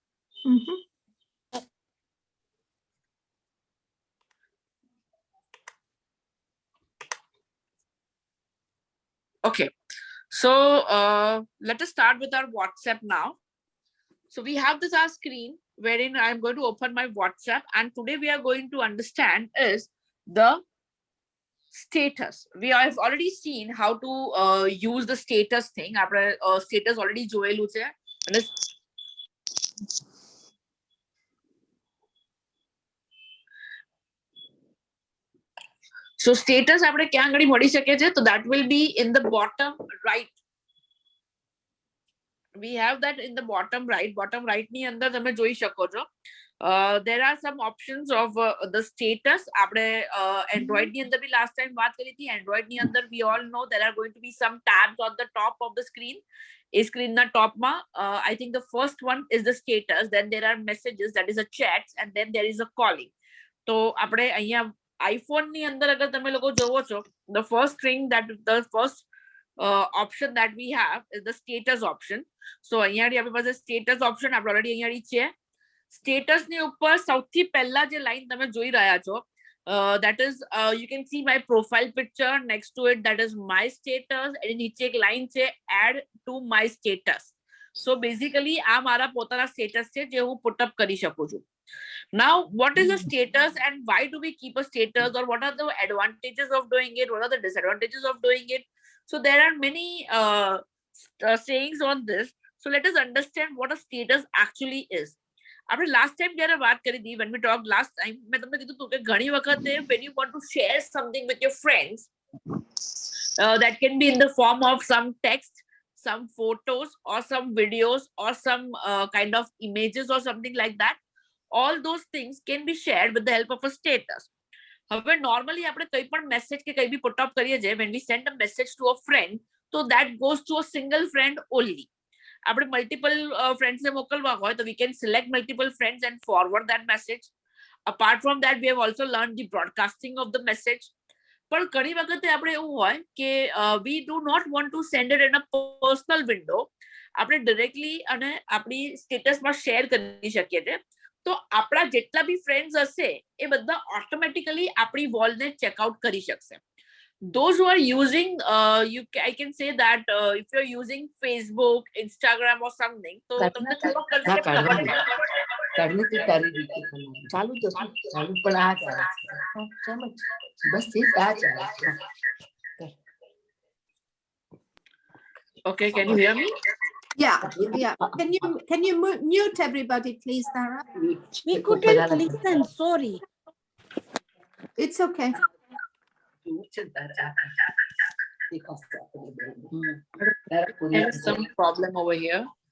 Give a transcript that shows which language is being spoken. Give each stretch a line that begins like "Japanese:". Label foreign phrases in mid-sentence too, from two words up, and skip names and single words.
English: Okay, so let us start with our WhatsApp now. So we have this our screen wherein I'm going to open my WhatsApp, and today we are going to understand is the status. We have already seen how to use the status thing. After status already
Gujarati: જોયેલું છે.
English: So status
Gujarati: આપણે ક્યાં આગળ મળી શકે છે?
English: So that will be in the bottom right. We have that in the bottom right
Gujarati: ની અંદર તમે જોઈ શકો છો.
English: There are some options of the status.
Gujarati: આપણે Android ની અંદર भी
English: last time
Gujarati: વાત કરી હતી.
English: Android
Gujarati: ની અંદર
English: we all know there are going to be some tabs on the top of the screen. A screen na top ma I think the first one is the status, then there are messages, that is a chat, and then there is a calling.
Gujarati: તો આપણે અહીંયા iPhone ની અંદર અગર તમે લોકો જોવો છો,
English: the first thing that the first option that we have is the status option.
Gujarati: So અહીંયા આપણી પાસે
English: status option
Gujarati: આપણે already અહીંયા છે. Status ની ઉપર સૌથી પહેલા જે લાઈન તમે જોઈ રહ્યા છો,
English: that is you can see my profile picture, next to it that is my status, and
Gujarati: નીચે એક લાઈન છે
English: add to my status.
Gujarati: So basically આ મારા પોતાના status છે જે હું
English: put up
Gujarati: કરી શકું છું.
English: Now what is a status and why do we keep a status, or what are the advantages of doing it, what are the disadvantages of doing it? So there are many sayings on this. So let us understand what a status actually is.
Gujarati: આપણે
English: last time
Gujarati: જ્યારે વાત કરી હતી,
English: when we talked last time,
Gujarati: મેં તમને કીધું હતું કે ઘણી વખતે
English: when you want to share something with your friends, that can be in the form of some text, some photos, or some videos, or some kind of images or something like that. All those things can be shared with the help of a status.
Gujarati: હવે normally આપણે કઈ પણ મેસેજ કે કઈ બી
English: put up
Gujarati: કરીએ છીએ,
English: when we send a message to a friend, so that goes to a single friend only. આપણે multiple friends
Gujarati: ને મોકલવા હોય તો
English: we can select multiple friends and forward that message. Apart from that, we have also learned the broadcasting of the message.
Gujarati: પણ ઘણી વખતે આપણે એવું હોય કે
English: we do not want to send it in a personal window.
Gujarati: આપણે directly અને આપણી સ્ટેટસમાં share કરી શકીએ છીએ. તો આપણા જેટલા બી ફ્રેન્ડ્સ હશે એ બધા ઓટોમેટિકલી આપણી વોલને ચેકઆઉટ કરી શકશે.
English: those who are using I can say that if you're using Facebook, Instagram or something,
Gujarati: तो તમને થોડો concept ખબર છે. કાઢને તે તારી રીતે કરવાનું ચાલુ તો શું ચાલુ પણ આ ચાલે છે સમજ બસ એ આ ચાલે છે.
English: Okay, can you hear me? Yeah. Can you mute everybody, please, Tara? We couldn't listen. Sorry. It's okay. There is some problem over here.